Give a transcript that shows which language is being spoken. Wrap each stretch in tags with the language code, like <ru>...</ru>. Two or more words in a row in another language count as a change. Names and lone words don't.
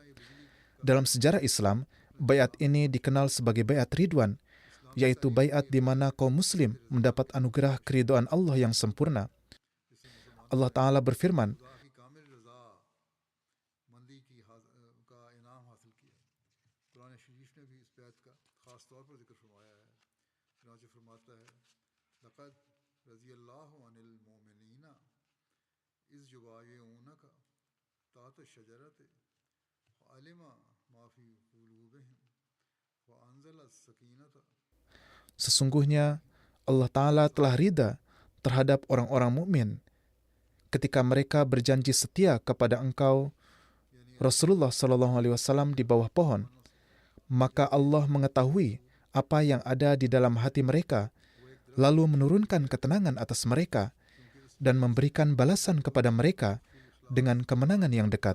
<id>Dalam sejarah Islam, baiat ini dikenal sebagai baiat Ridwan, yaitu baiat di mana kaum muslim mendapat anugerah keridhaan Allah yang sempurna. Allah Ta'ala berfirman,</id> <ur>قرآن شریف نے بھی اس بات کا خاص طور پر ذکر فرمایا ہے. چنانچہ فرماتا ہے</ur> <ar>لقد رضي الله عن المؤمنين إذ يبايعونك تحت الشجرة فعلم ما في قلوبهم وأنزل السكينة.</ar> <id>Sesungguhnya Allah Ta'ala telah ridha terhadap orang-orang mukmin ketika mereka berjanji setia kepada engkau, Rasulullah Shallallahu Alaihi Wasallam, di bawah pohon. Maka Allah mengetahui apa yang ada di dalam hati mereka, lalu menurunkan ketenangan atas mereka dan memberikan balasan kepada mereka dengan kemenangan yang dekat.</id>